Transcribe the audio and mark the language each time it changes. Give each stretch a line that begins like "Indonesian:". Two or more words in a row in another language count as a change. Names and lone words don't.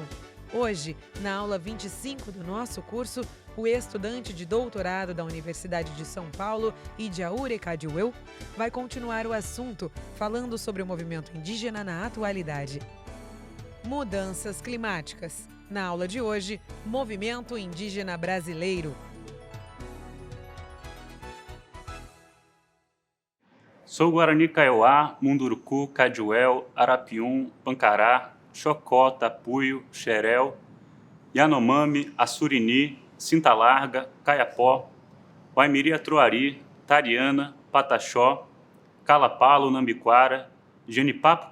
Portuguese: Hoje, na aula 25 do nosso curso, o estudante de doutorado da Universidade de São Paulo, Idiaure Cadiuel, vai continuar o assunto falando sobre o movimento indígena na atualidade. Mudanças climáticas. Na aula de hoje, Movimento Indígena Brasileiro. Sou Guarani Kaiowá, Munduruku, Cadiuel, Arapiuns, Pancará, Xocó, Tapuio, Xerel, Yanomami, Assurini, Cinta Larga, Caiapó, Waimiri Atruari, Tariana, Pataxó, Calapalo, Nambiquara, Genipapo